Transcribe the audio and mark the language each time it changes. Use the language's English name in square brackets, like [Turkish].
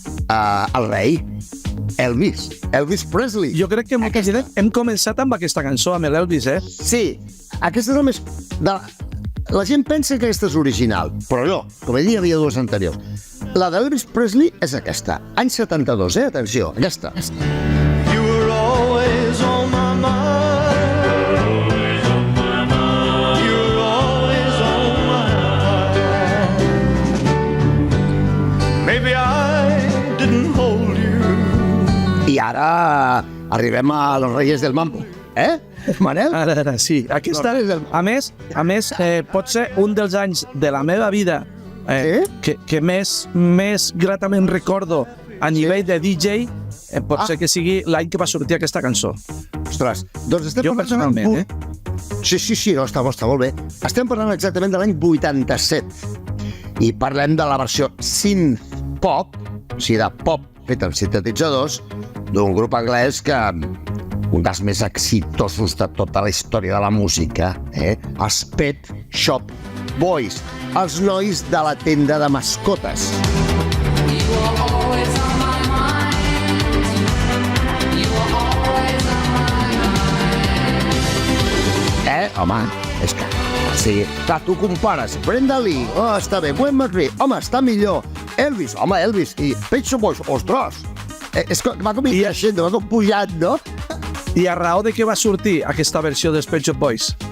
[Catalan] El rei, Elvis Presley. Jo crec que hem començat amb aquesta cançó, amb l'Elvis, Sí, aquesta és el més... La gent pensa que aquesta és original, però no, com he dit, hi havia dues anteriors. La d'Elvis Presley és aquesta, any 72, atenció, aquesta. [English] You were always on my mind. You were always on my mind. Maybe I didn't hold you. [Catalan] I ara arribem a los Reyes del Mambo, Manel? Ara, sí. Aquesta, a més, pot ser un dels anys de la meva vida que més gratament recordo a nivell de DJ, pot ser que sigui l'any que va sortir aquesta cançó. Ostres, doncs estem Jo personalment, Sí, no, està molt bé. Estem parlant exactament de l'any 87 i parlem de la versió synth-pop, o sigui, de pop fet amb sintetitzadors, d'un grup anglès que un dels més exitosos de tota la història de la música, els Pet Shop Boys, els nois de la tenda de mascotes. [English] You are always on my mind. You are always on my mind. [Catalan] Home, és que... Sí, clar, tu compares Brenda Lee, està bé, Gwen McCree, home, està millor, Elvis, i Pet Shop Boys, ostres, és que va com creixent, va com pujant, no? I a raó de què va sortir aquesta versió dels Pet Shop Boys?